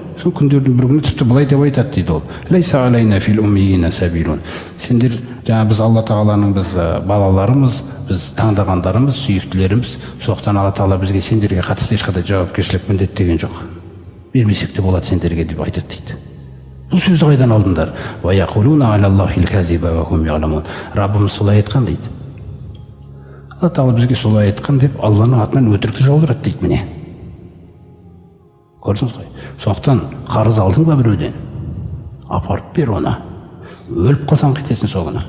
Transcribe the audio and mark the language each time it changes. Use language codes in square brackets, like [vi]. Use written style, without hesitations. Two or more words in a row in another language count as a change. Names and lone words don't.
[kk] Сол күндердің бір күні тіпті былай деп айтады дейді ол. [ar] ليس علينا في الأميين سبيل. [kk] Сендер жаңа біз Алла Тағаланың біз балаларымыз, біз таңдағандарымыз, сүйіктілеріміз. Соқтан Алла Тағала бізге сендерге қатысты ешқандай жауапкершілік міндет деген жоқ. Бермесек те болады сендерге деп айтады дейді. Бұл сөзді қайдан алдыңдар? [ar] ويقولون على الله الكذب وهم يعلمون. [kk] Раббымыз солай айтқан дейді. Алла Тағала бізге солай айтқан деп Алланың атынан өтірікті жаудырады дейді міне. Көрдіңіз ғой. Сондықтан қарыз алдың ба біреуден, апарып бер оны. Өліп қалсаң қайтесің сол күні.